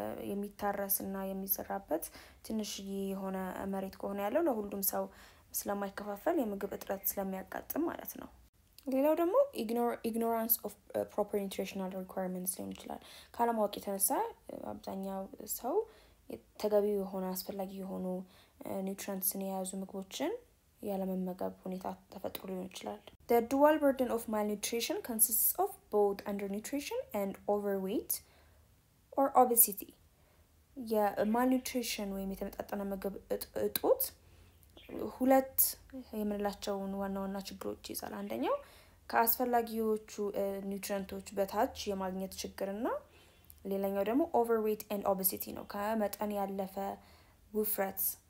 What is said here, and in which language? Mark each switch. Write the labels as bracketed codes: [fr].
[am] የሚታረስና የሚዘራበት ትንሽ የሆነ መሬት ከሆነ ያለው ለሁሉም ሰው ስለማይከፋፈል የምግብ እጥረት ስለሚያጋጥም ማለት ነው። ሌላው ደግሞ [en] ignorance of proper nutritional requirements [am] ሊሆን ይችላል። ካለማወቅ የተነሳ አብዛኛው ሰው ተገቢው የሆነ አስፈላጊ የሆኑ ኒውትሪየንትስን የያዙ ምግቦችን ያለመመገብ ሁኔታ ተፈጥሮ ሊሆን ይችላል። [en] The dual burden of malnutrition consists of both undernutrition and overweight or obesity. [am] የማልኒውትሪሽን ወይም የተመጣጠነ ምግብ እጦት ሁለት የምንላቸውን ዋና ችግሮች ይዛል። አንደኛው ከአስፈላጊዎቹ ኒውትሪየንቶች በታች የማግኘት ችግርና ሌላኛው ደግሞ [en] overweight and obesity [am] ነው። ከመጠን ያለፈ ውፍረት